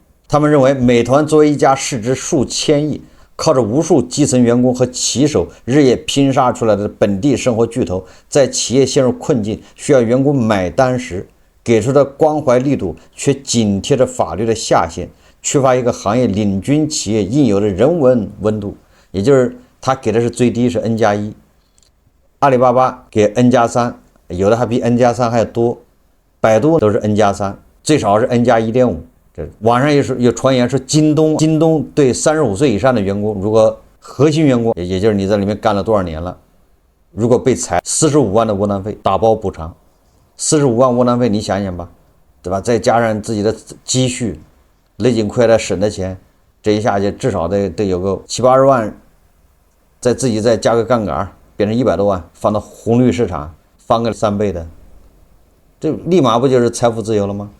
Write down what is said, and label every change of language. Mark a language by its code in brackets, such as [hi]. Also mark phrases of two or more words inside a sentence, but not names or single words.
[zh] 他們認為美團作為一家市值數千億，靠着無數基層員工和棋手日夜拼殺出來的本地生活巨頭，在企業陷入困境需要員工買單時，給出的關懷力度卻緊貼着法律的下限，缺乏一個行業領軍企業應有的人文溫度。也就是他給的是最低是 N+1， 阿里巴巴給 N+3， 有的還比 N+3 還要多，百度都是 N+3， 最少是 N+1.5。網上有傳言說京東對35歲以上的員工，如果核心員工，也就是你在裡面幹了多少年了，如果被裁45萬的窩囊費打包補償，45萬窩囊費你想想吧，對吧？再加上自己的積蓄，勒緊褲帶省的錢，這一下就至少得有個70、80萬，自己再加個槓桿，變成100多萬，放到紅綠市場翻個3倍的，這立馬不就是財富自由了嗎？